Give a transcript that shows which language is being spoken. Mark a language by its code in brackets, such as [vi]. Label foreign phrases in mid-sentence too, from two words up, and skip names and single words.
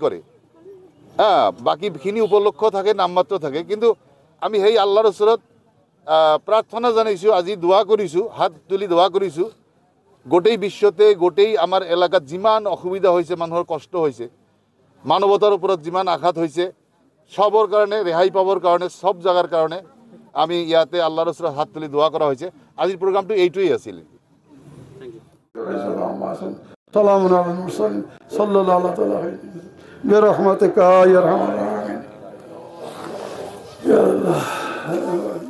[as] কৰে হ্যাঁ বাকীখিনি উপলক্ষ থাকে নামমাত্ৰ থাকে কিন্তু আমি সেই আল্লাহৰ ওচৰত প্ৰাৰ্থনা জনাইছোঁ আজি দোৱা কৰিছোঁ হাত তুলি দোৱা কৰিছোঁ গোটেই বিশ্বতে গোটেই আমাৰ এলেকাত যিমান অসুবিধা হৈছে মানুহৰ কষ্ট হৈছে মানৱতাৰ ওপৰত যিমান আঘাত হৈছে সবৰ কাৰণে ৰেহাই পাবৰ কাৰণে সব জাগাৰ কাৰণে আমি ইয়াতে আল্লাহৰ ওচৰত হাত তুলি দোৱা কৰা হৈছে আজিৰ প্ৰগ্ৰামটো এইটোৱেই আছিল [ar] سلام على المرسلين صلى الله عليه برحمتك يا أرحم الراحمين يا الله